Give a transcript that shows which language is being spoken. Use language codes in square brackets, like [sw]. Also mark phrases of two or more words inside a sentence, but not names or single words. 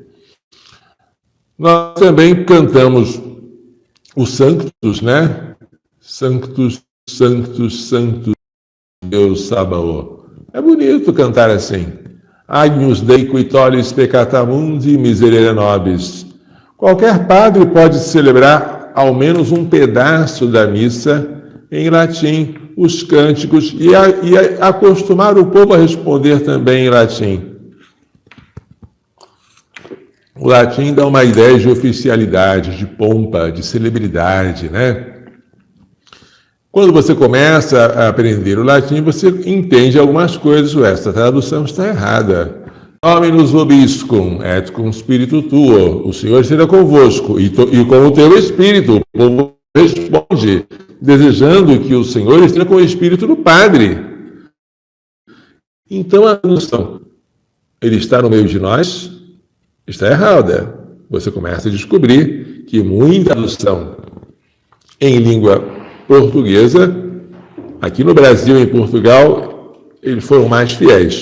[pt] Nós também cantamos o Sanctus, né? [la] Sanctus, Sanctus, Sanctus, Deus Sabaoth. [pt] É bonito cantar assim. [la] Agnus Dei qui tollis peccata mundi, miserere nobis. [pt] Qualquer padre pode celebrar ao menos um pedaço da missa em latim, os cânticos, e acostumar o povo a responder também em latim. O latim dá uma ideia de oficialidade, de pompa, de celebridade, né? Quando você começa a aprender o latim, você entende algumas coisas. Essa tradução está errada. [la] Dominus vobiscum, et cum spiritu tuo. [pt] O Senhor esteja convosco, e com o teu espírito. O povo responde, desejando que o Senhor esteja com o espírito do Padre. Então a tradução, ele está no meio de nós, está errada. Você começa a descobrir que muita tradução em língua portuguesa, aqui no Brasil e em Portugal, eles foram mais fiéis.